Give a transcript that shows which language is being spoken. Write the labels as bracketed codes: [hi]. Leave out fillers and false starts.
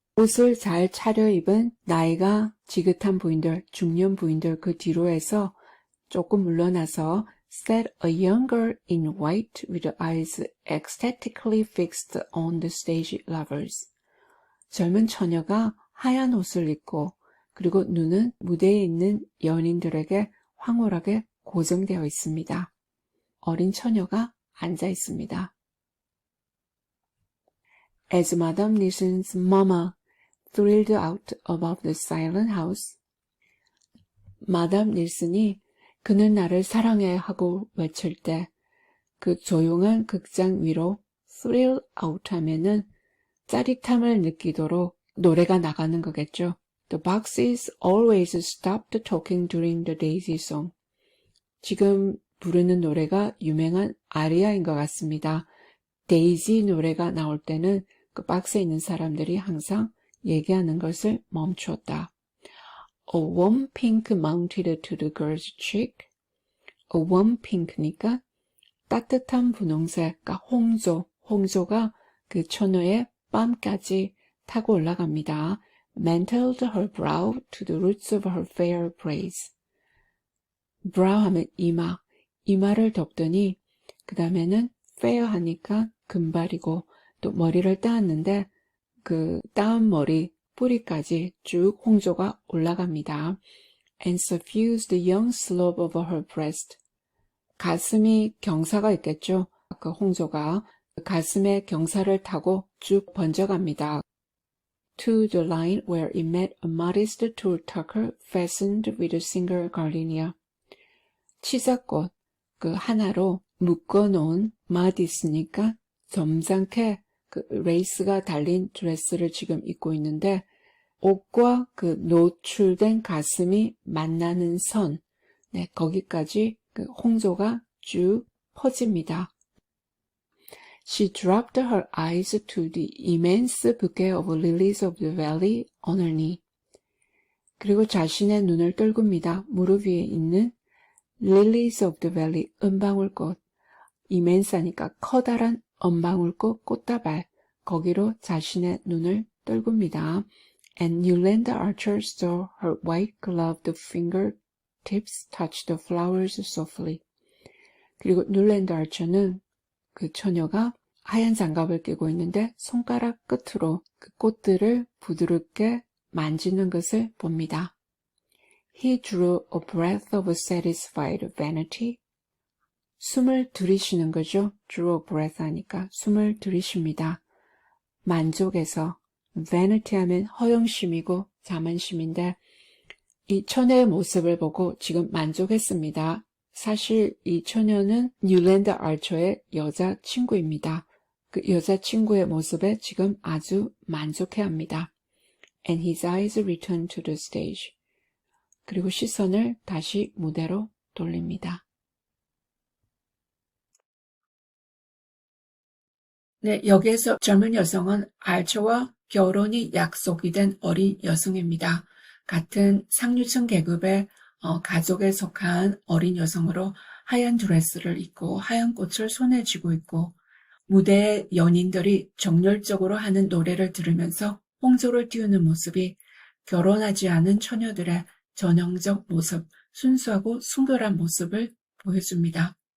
[ko] 옷을 잘 차려입은 나이가 지긋한 부인들, 중년 부인들 그 뒤로 해서 조금 물러나서 [en] sat a young girl in white with eyes ecstatically fixed on the stage lovers. [ko] 젊은 처녀가 하얀 옷을 입고 그리고 눈은 무대에 있는 연인들에게 황홀하게 고정되어 있습니다. 어린 처녀가 앉아 있습니다. [en] As Madame Nilsson's mama thrilled out above the silent house, [ko] 마담 닐슨이 그는 나를 사랑해 하고 외칠 때 그 조용한 극장 위로 thrill out 하면은 짜릿함을 느끼도록 노래가 나가는 거겠죠. [en] The boxes always stopped talking during the Daisy song. [ko] 지금 부르는 노래가 유명한 아리아인 것 같습니다. 데이지 노래가 나올 때는 그 박스에 있는 사람들이 항상 얘기하는 것을 멈추었다. [en] A warm pink mounted to the girl's cheek. A warm pink [ko] 니까 따뜻한 분홍색, 그러니까 홍조가 그 처녀의 뺨까지 타고 올라갑니다. [en] Mantled her brow to the roots of her fair braids. [ko] brow 하면 이마를 덮더니 그 다음에는 fair 하니까 금발이고 또 머리를 따았는데 그 따은 머리 뿌리까지 쭉 홍조가 올라갑니다. [en] And suffused the young slope of her breast. [ko] 가슴이 경사가 있겠죠. 그 홍조가 가슴에 경사를 타고 쭉 번져갑니다. [en] To the line where it met a modest tulle tucker fastened with a single gardenia. [ko] 치사꽃 그 하나로 묶어놓은 마디스니까 점잖게 그 레이스가 달린 드레스를 지금 입고 있는데 옷과 그 노출된 가슴이 만나는 선, 네, 거기까지 그 홍조가 쭉 퍼집니다. [en] She dropped her eyes to the immense bouquet of lilies of the valley on her knee. [ko] 그리고 자신의 눈을 떨굽니다. 무릎 위에 있는 [en] lilies of the valley, [ko] 은방울꽃. immense하니까 커다란 은방울꽃 꽃다발. 거기로 자신의 눈을 떨굽니다. [en] And Yolanda Archer saw her white gloved fingertips touch the flowers softly. [ko] 그리고 율랜드 아처는 그 처녀가 하얀 장갑을 끼고 있는데 손가락 끝으로 그 꽃들을 부드럽게 만지는 것을 봅니다. [en] He drew a breath of satisfied vanity. [ko] 숨을 들이쉬는 거죠. [en] drew a breath [ko] 하니까 숨을 들이쉽니다. 만족해서 vanity 하면 허영심이고 자만심인데 이 처녀의 모습을 보고 지금 만족했습니다. 사실 이 처녀는 율랜드 아처의 여자친구입니다. 그 여자친구의 모습에 지금 아주 만족해합니다. [en] And his eyes returned to the stage. [ko] 그리고 시선을 다시 무대로 돌립니다. 네, 여기에서 젊은 여성은 알처와 결혼이 약속이 된 어린 여성입니다. 같은 상류층 계급의 가족에 속한 어린 여성으로 하얀 드레스를 입고 하얀 꽃을 손에 쥐고 있고 무대에 연인들이 정열적으로 하는 노래를 들으면서 홍조를 띄우는 모습이 결혼하지 않은 처녀들의 전형적 모습, 순수하고 순결한 모습을 보여줍니다.